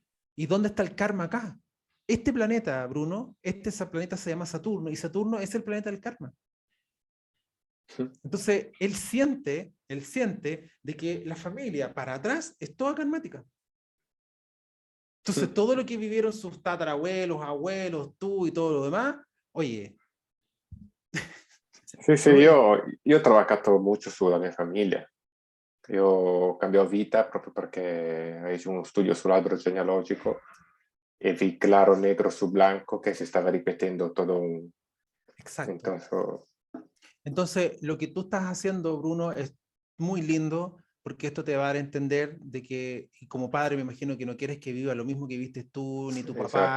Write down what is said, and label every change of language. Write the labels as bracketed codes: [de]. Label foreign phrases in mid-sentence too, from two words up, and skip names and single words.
[es] ¿Y dónde está el karma acá? Este planeta, Bruno, planeta se llama Saturno y Saturno es el planeta del karma. mm. Entonces, él siente de que la familia para atrás es toda karmática. Entonces, todo lo que vivieron sus tatarabuelos, abuelos, tú y todo lo demás, oye, [it] Sì, sì, [es] oye, [it] io ho trabajato molto sulla mia famiglia. Io cambiò vita proprio perché feci uno studio sull'albero genealogico e [es] vi claro negro su blanco que se estaba repitiendo todo un... exacto. Entonces, Entonces, lo que tú estás haciendo, Bruno, es muy lindo porque esto te va a dar a entender de que, y como padre, me imagino que no quieres que viva lo mismo que viste tú, ni tu papá,